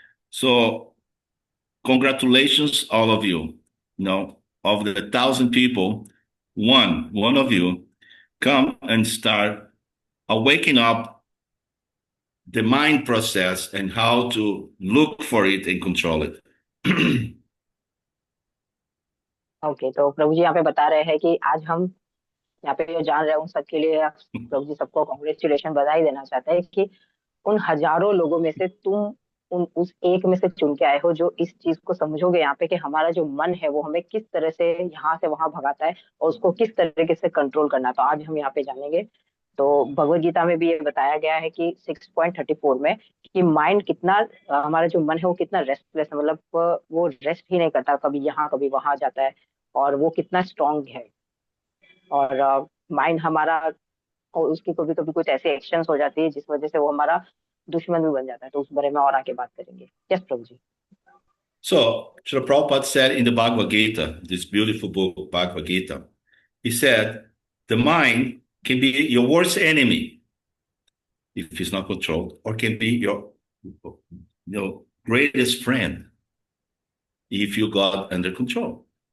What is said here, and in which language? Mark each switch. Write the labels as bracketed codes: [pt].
[en] So congratulations, all of you. Of the 1,000 people, one of you come and start awakening up the mind process and how to look for it and control it. [hi] Okay, तो प्रभु जी यहाँ पे बता रहे हैं कि आज हम यहाँ पे जो जान रहे हैं उन सबके लिए प्रभु जी सबको कॉन्ग्रेचुलेशन, बधाई देना चाहते हैं कि उन हजारों लोगों में से तुम उस एक में से चुन के आए हो जो इस चीज को समझोगे यहाँ पे कि हमारा जो मन है वो हमें किस तरह से यहाँ से वहां भगाता है और उसको किस तरीके से कंट्रोल करना है। तो आज हम यहाँ पे जानेंगे। तो भगवत गीता में भी ये बताया गया है कि 6.34 में कि माइंड कितना हमारा जो मन है वो कितना रेस्टलेस है, मतलब वो रेस्ट ही नहीं करता, कभी यहाँ कभी वहां जाता है, और वो कितना स्ट्रांग है। और माइंड हमारा, और उसकी कभी कभी कुछ ऐसे एक्शंस हो जाती है जिस वजह से वो हमारा दुश्मन भी बन जाता है। तो उस बारे में और आगे बात करेंगे। Yes Prabhu ji. [en] So, Srila Prabhupada said in the Bhagavad Gita, this beautiful book, Bhagavad Gita, he said, the mind can be your worst enemy if it's not controlled, or can be your greatest friend if you got under control.